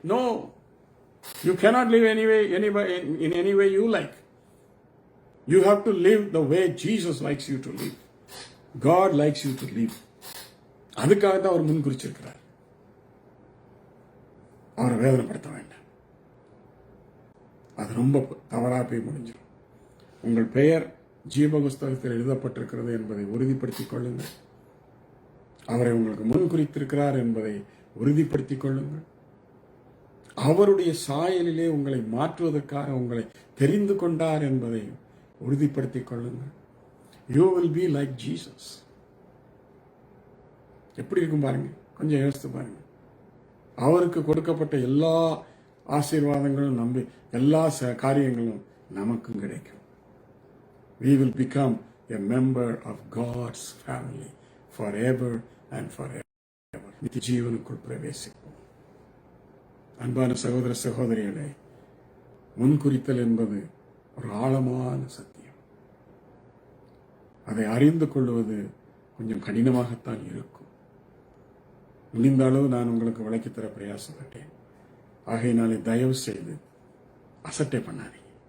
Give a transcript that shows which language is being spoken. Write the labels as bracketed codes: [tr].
[en] No, you cannot live in any way you like. You have to live the way Jesus likes you to live. God likes you to live. [ta] அதுக்காக தான் அவர் முன் குறிச்சிருக்கிறார். அவரை வேதனைப்படுத்த வேண்டாம். அது ரொம்ப தவறா போய் முடிஞ்சிடும். உங்கள் பெயர் ஜீவ புஸ்தகத்தில் எழுதப்பட்டிருக்கிறது என்பதை உறுதிப்படுத்திக் கொள்ளுங்கள். அவரை உங்களுக்கு முன் குறித்திருக்கிறார் என்பதை உறுதிப்படுத்திக் கொள்ளுங்கள். அவருடைய சாயலிலே உங்களை மாற்றுவதற்காக உங்களை தெரிந்து கொண்டார் என்பதை உறுதிப்படுத்திக் கொள்ளுங்கள். [en] You will be like Jesus. [ta] எப்படி இருக்கும் பாருங்க, கொஞ்சம் யோசித்து பாருங்க. அவருக்கு கொடுக்கப்பட்ட எல்லா ஆசீர்வாதங்களும் நம்பி எல்லா காரியங்களும் நமக்கும் கிடைக்கும். [en] We will become a member of God's family forever and forever. [ta] நித்திய ஜீவனுக்குள் பிரவேசிப்போம். அன்பான சகோதர சகோதரிகளே, முன்குறித்தல் என்பது ஒரு ஆழமான சத்தியம். அதை அறிந்து கொள்வது கொஞ்சம் கடினமாகத்தான் இருக்கும். முடிந்த அளவு நான் உங்களுக்கு விளக்கித்தர பிரயாசப்பட்டேன். ஆகையினாலே தயவு செய்து அசட்டை பண்ணாதீங்க.